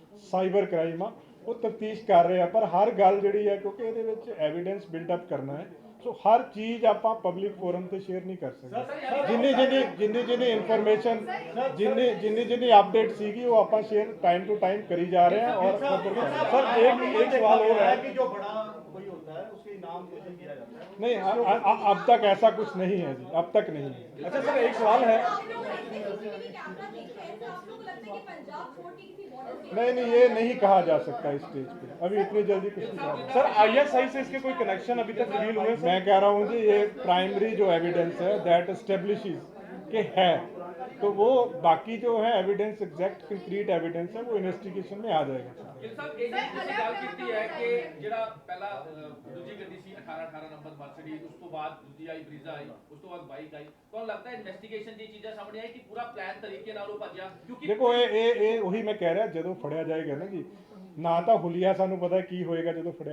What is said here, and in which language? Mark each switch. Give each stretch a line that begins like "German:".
Punjabi: cyber crime ਆ ਉਹ ਤਫਤੀਸ਼ ਕਰ ਰਹੇ ਆ ਪਰ ਹਰ ਗੱਲ ਜਿਹੜੀ ਹੈ ਕਿਉਂਕਿ ਇਹਦੇ ਵਿੱਚ ਐਵੀਡੈਂਸ ਬਿਲਡ ਅਪ ਕਰਨਾ ਹੈ ਸੋ ਹਰ ਚੀਜ਼ ਆਪਾਂ ਪਬਲਿਕ ਫੋਰਮ ਤੇ ਸ਼ੇਅਰ ਨਹੀਂ ਕਰ ਸਕਦੇ ਜਿੰਨੀ ਇਨਫੋਰਮੇਸ਼ਨ ਜਿੰਨੀ ਅਪਡੇਟ ਸੀਗੀ ਉਹ ਆਪਾਂ ਸ਼ੇਅਰ
Hindi: टाइम टू टाइम करी जा रहे हैं और सर एक सवाल और है कि जो बड़ा कोई होता है उसके इनाम घोषित किया जाता है नहीं अब तक ऐसा कुछ नहीं है जी अब तक नहीं है अच्छा सर एक सवाल है आप लोग ऐसे सीसीटीवी कैमरा देखते हैं तो आप लोग को लगता है कि पंजाब छोड़ के किसी बॉर्डर से नहीं ये नहीं कहा जा सकता इस स्टेज पे अभी इतनी जल्दी कुछ नहीं कहा सर ISI से इसके कोई कनेक्शन अभी तक रिवील हुए मैं कह रहा हूँ जी ये प्राइमरी जो एविडेंस है
English: that establishes
Hindi: कि है तो वो बाकी जो है एविडेंस एग्जैक्ट कंक्रीट एविडेंस है वो इन्वेस्टिगेशन में आ जाएगा
Punjabi: ਗਿਲ ਸਾਹਿਬ ਇਹ ਜਿਹੜੀ ਤੁਸੀਂ ਗੱਲ ਕੀਤੀ ਹੈ ਕਿ ਜਿਹੜਾ ਪਹਿਲਾ ਦੂਜੀ ਗੱਡੀ ਸੀ 18 ਨੰਬਰ ਮਰਸੀਡੀਜ਼ ਉਸ ਤੋਂ ਬਾਅਦ ਦੂਜੀ ਆਈ ਬਰੀਜ਼ਾ ਆਈ ਉਸ ਤੋਂ ਬਾਅਦ ਬਾਈਕ ਆਈ ਤੁਹਾਨੂੰ ਲੱਗਦਾ ਹੈ ਇਨਵੈਸਟੀਗੇਸ਼ਨ ਦੀ ਚੀਜ਼ਾਂ ਸਾਹਮਣੇ ਆਈ ਕਿ ਪੂਰਾ ਪਲਾਨ ਤਰੀਕੇ ਨਾਲ ਉਹ ਭੱਜਿਆ ਕਿਉਂਕਿ ਦੇਖੋ ਇਹ ਉਹੀ ਮੈਂ ਕਹਿ ਰਿਹਾ ਜਦੋਂ ਫੜਿਆ ਜਾਏਗਾ ਨਾ ਜੀ ਨਾ ਤਾਂ ਹੁਲੀਆ ਸਾਨੂੰ ਪਤਾ ਕੀ ਹੋਏਗਾ ਜਦੋਂ ਫੜਿਆ